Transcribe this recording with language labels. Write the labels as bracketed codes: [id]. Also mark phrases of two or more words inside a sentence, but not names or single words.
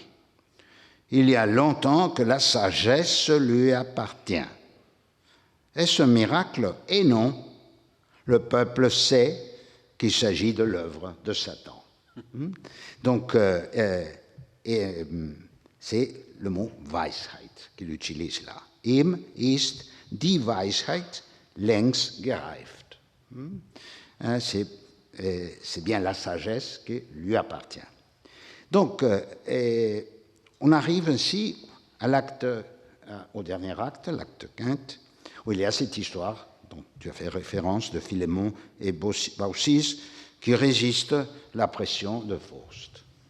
[fr] Il y a longtemps que la sagesse lui appartient. Est-ce un miracle? Et non. le peuple sait qu'il s'agit de l'œuvre de Satan. Donc, c'est le mot Weisheit qu'il utilise là. [de] Ihm ist die Weisheit längst gereift. [fr] C'est bien la sagesse qui lui appartient. Donc, on arrive ainsi à au dernier acte, l'acte quinte, où il y a cette histoire dont tu as fait référence de Philémon et Baucis qui résistent à la pression de Faust.